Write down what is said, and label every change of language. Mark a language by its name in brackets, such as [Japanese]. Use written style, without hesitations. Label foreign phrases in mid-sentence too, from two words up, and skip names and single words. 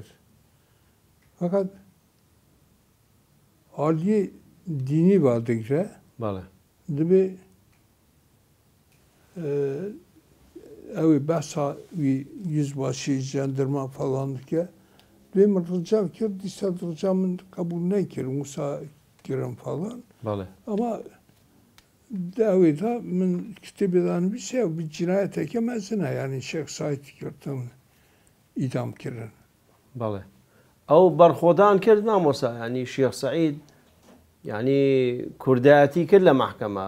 [Kurdish] Fakat aliyê dînî va digre. Bale. Dibe ew behsa wî [Turkish] yüzbaşî jandarma [Kurdish] falan dike. Dibe min rica kir dîsa rica min kabul nekir. Musa kirin falan. Bale. Ama ew da min kitêbê da nivîse bir cinayeteke mezine yani Şeyh Saîd girtin idam kirin. Bale. Ew berxwedan kir mamosta yani Şeyh Saîd yani kurdayetî kir li mehkeme.